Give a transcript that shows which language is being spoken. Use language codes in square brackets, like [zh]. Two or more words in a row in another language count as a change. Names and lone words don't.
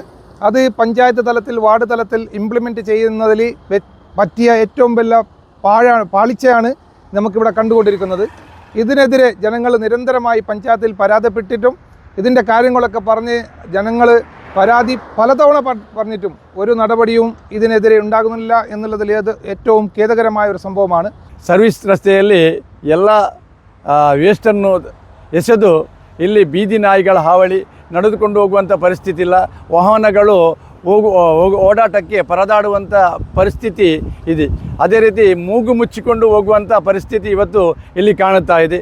[ml] അത് പഞ്ചായത്ത് തലത്തിൽ, വാർഡ് തലത്തിൽ ഇംപ്ലിമെൻറ്റ് ചെയ്യുന്നതിൽ പറ്റിയ ഏറ്റവും വലിയ പാളിച്ചയാണ് നമുക്കിവിടെ കണ്ടുകൊണ്ടിരിക്കുന്നത്. ഇതിനെതിരെ ജനങ്ങൾ നിരന്തരമായി പഞ്ചായത്തിൽ പരാതിപ്പെട്ടിട്ടും ഇതിൻ്റെ കാര്യങ്ങളൊക്കെ പറഞ്ഞ് ജനങ്ങൾ പരാതി പലതവണ പറഞ്ഞിട്ടും ഒരു നടപടിയും ഇതിനെതിരെ ഉണ്ടാകുന്നില്ല എന്നുള്ളതിൽ ഏറ്റവും ಖೇದಕರമായ ഒരു ಸಂಭವമാണ്. [kn] ಸರ್ವಿಸ್ ರಸ್ತೆಯಲ್ಲಿ ಎಲ್ಲ ವೇಸ್ಟನ್ನು ಎಸೆದು ಇಲ್ಲಿ ಬೀದಿ ನಾಯಿಗಳ ಹಾವಳಿ, ನಡೆದುಕೊಂಡು ಹೋಗುವಂಥ ಪರಿಸ್ಥಿತಿ ಇಲ್ಲ. ವಾಹನಗಳು ಓಡಾಟಕ್ಕೆ ಪರದಾಡುವಂಥ ಪರಿಸ್ಥಿತಿ ಇದೆ. ಅದೇ ರೀತಿ ಮೂಗು ಮುಚ್ಚಿಕೊಂಡು ಹೋಗುವಂಥ ಪರಿಸ್ಥಿತಿ ಇವತ್ತು ಇಲ್ಲಿ ಕಾಣುತ್ತಾ ಇದೆ.